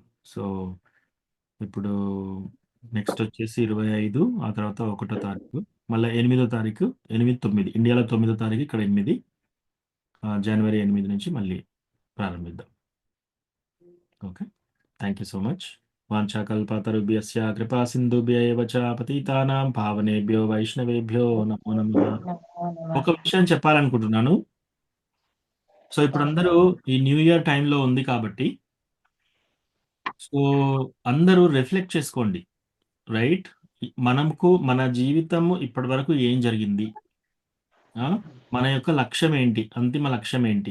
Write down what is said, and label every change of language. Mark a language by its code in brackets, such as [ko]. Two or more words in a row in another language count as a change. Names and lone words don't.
[te] సో ఇప్పుడు నెక్స్ట్ వచ్చేసి 25, ఆ తర్వాత 1వ తారీఖు, మళ్ళీ 8వ తారీఖు, 8, 9 ఇండియాలో 9వ తారీఖు, ఇక్కడ 8, జనవరి 8 నుంచి మళ్ళీ ప్రారంభిద్దాం. [en] okay, thank you so much. [sa] వాంఛాకల్పతరుభ్యస్య కృపా సింధుభ్య ఏవ చ పతితానాం పావనేభ్యో వైష్ణవేభ్యో నమో నమః. [te] ఒక విషయం చెప్పాలనుకుంటున్నాను. సో ఇప్పుడు అందరూ ఈ [en] new year [te] టైంలో ఉంది కాబట్టి సో అందరూ రిఫ్లెక్ట్ చేసుకోండి, రైట్? మనకు మన జీవితం ఇప్పటి వరకు ఏం జరిగింది, మన యొక్క లక్ష్యం ఏంటి, అంతిమ లక్ష్యం ఏంటి?